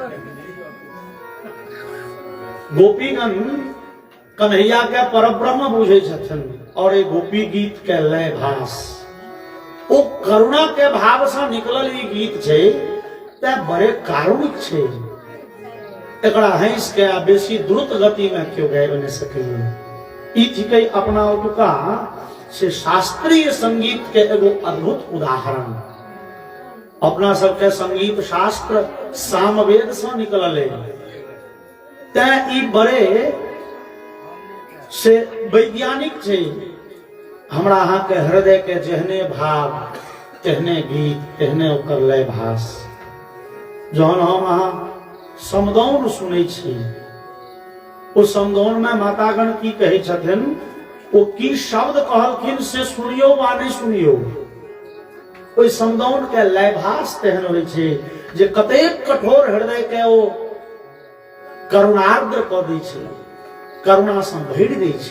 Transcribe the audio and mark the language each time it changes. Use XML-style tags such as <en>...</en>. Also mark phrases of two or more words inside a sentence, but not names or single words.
<mai>गोपीगण कन्हैया के परब्रह्म बुझै छथिन और ए गोपी गीत के लय भास ओ करुणा के भाव से निकलल ई गीत छै ते बड़े कारुणिक छै। एकरा हंस के बेसी द्रुत गति में क्यों गाबि नहीं सकैया। ई थिकै अपना ओतुका से शास्त्रीय संगीत के एगो अद्भुत उदाहरण। अपना सबके संगीत शास्त्र सामवेद से निकलल है, ते ई बड़े से वैज्ञानिक छै। हमरा अहाँ के हृदय के जेहने भाव तेहने गीत तेहने ओकर लय भास। जहन हम अहाँ समदौन सुनै छी, ओ समदौन में मातागण की कहै छथिन, ओ की शब्द कहलखिन से सुनियो वा नहीं सुनियो, ओइ समदौन के लय भास तेहन होइ छै जे कतेक कठोर हृदय के ओ करुणार्द्र क दै छै, करुणा से भरि दै छै।</mai>